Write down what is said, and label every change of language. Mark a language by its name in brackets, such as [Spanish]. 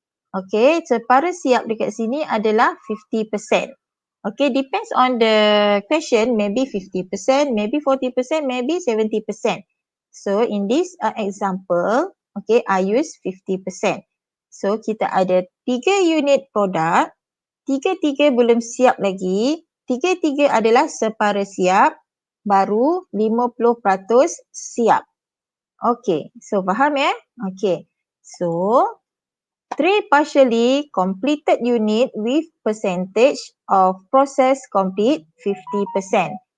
[Malay] Okay, separa siap dekat sini adalah 50%. [English] Okay, depends on the question, maybe 50%, maybe 40%, maybe 70%. So in this example, okay, I use 50%. [Malay] So kita ada 3 unit produk, 3 belum siap lagi, 3 adalah separa siap, baru 50% siap. Okay, so faham ya? [English] Okay, so 3 partially completed unit with percentage of process complete 50%.